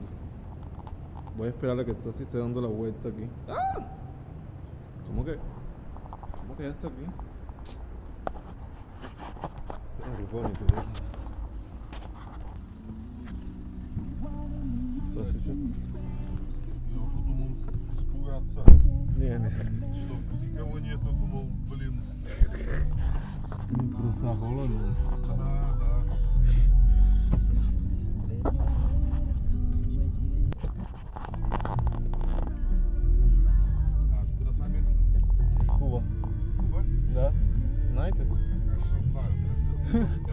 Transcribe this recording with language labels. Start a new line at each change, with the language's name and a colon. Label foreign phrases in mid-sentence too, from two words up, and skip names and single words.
Spanish: Voy a esperar a que el taxi esté dando la vuelta aquí. ¡Ah! ¿Cómo que ya está aquí? Qué bonito eso.
English: Taxi check.
Russian: Я уже думал испугаться, Не. что никого нету, думал, блин.
Spanish: Cruzar rolando.
Russian: Да, да. А откуда сами? Из Куба. Куба? Да? Знаете? Конечно, знаю, да.